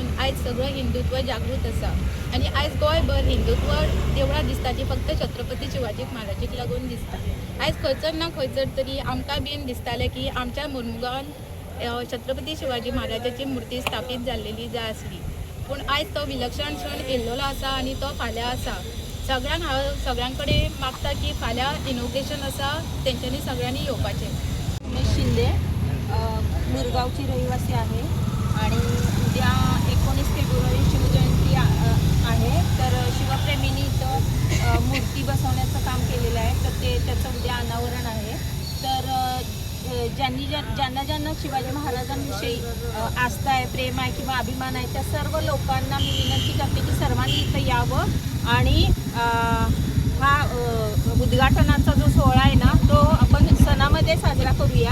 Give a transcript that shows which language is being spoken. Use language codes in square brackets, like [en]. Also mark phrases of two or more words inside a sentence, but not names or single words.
[kok] आयज सगळं हिंदुत्व जागृत आसा आनी आयज गोंयभर हिंदुत्व देवळां दिसता ती फक्त छत्रपती शिवाजी महाराजाक लागून दिसता आयज खंयसर ना खंयसर तरी आमकां बीन दिसतालें की आमच्या मुरगांवान छत्रपती शिवाजी महाराजाची मुर्ती स्थापीत जाल्लेली जाय आसली पूण आयज तो विलक्षण क्षण येयल्लो आसा आनी तो फाल्यां आसा सगळ्यांक हांव सगळ्यां कडेन मागता की फाल्यां इनोग्रेशन आसा तेंच्यांनी सगळ्यांनी येवपाचें [mr] उमेश शिंदे मुरगावची रहिवासी आहे आणि उद्या 19 फेब्रुवारी शिवजयंती आहे तर शिवप्रेमींनी इथं मूर्ती बसवण्याचं काम केलेलं आहे तर त्याचं उद्या अनावरण आहे तर ज्यांना शिवाजी महाराजांविषयी आस्था आहे, प्रेम आहे किंवा अभिमान आहे, त्या सर्व लोकांना मी विनंती करते की सर्वांनी इथं यावं आणि हा उद्घाटनाचा जो सोहळा आहे ना तो आपण सणामध्ये साजरा करूया.